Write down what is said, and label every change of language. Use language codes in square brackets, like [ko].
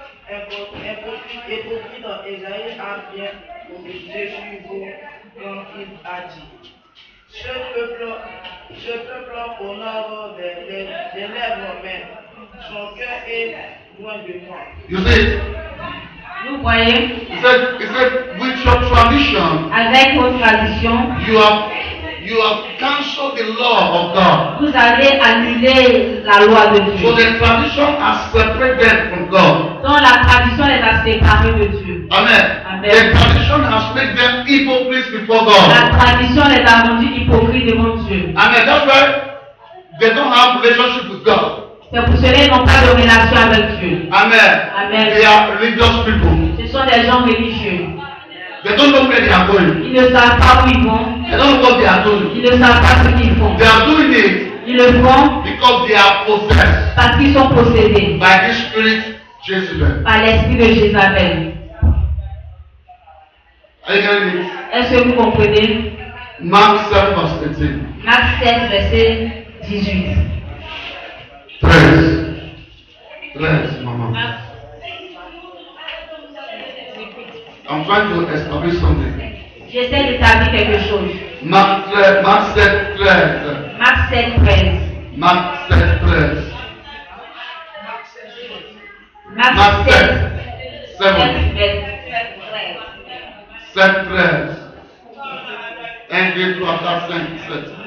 [fr] Hypocrite, Esaïe a bien prophétisé sur vous quand il a dit: Ce peuple honore des lèvres, mais son cœur est loin de moi. [en] You see, [fr] Vous voyez, [en] he said, with your tradition, [fr] avec vos traditions, [en] you have cancelled the law of God. [fr] vous allez annuler la loi de [en] So [fr] Dieu. [en] the tradition has separated from God. [fr] Donc la tradition les a séparés de Dieu. [en] Amen. [fr] Amen. [en] The tradition has made them hypocrites before [fr] La [en] God. [fr] tradition les a rendus hypocrites devant Dieu. [en] Amen. That's why they don't have relationship with God. [fr] C'est pour cela qu'ils n'ont pas de relation avec Dieu. [en] Amen. [fr] Amen. [en] They are religious people. [fr] Ce sont des gens religieux. [en] They don't know where they are going. [fr] Ils ne savent pas où ils vont. [en] They don't know what they are doing. [fr] Ils ne savent pas ce qu'ils font. [en] They are doing it [fr] Ils le font [en] because they are possessed [fr] parce qu'ils sont possédés [en] by this spirit Jezebel. [fr] par l'esprit de Jézabel. [en] Are you getting it? [fr] Est-ce que vous comprenez? [en] Mark 7 verse 18. [fr] Marc 7, verset 18. 13. 13, maman. [en] I'm trying to establish something. [fr] J'essaie d'établir quelque chose. [en] Mark 7, 13. [fr] Marc 7, 13. [en] Mark 7, 13. [fr] Marc 7, 7, 13. 7, 13. 1, 2, 3, 4, 5, 7.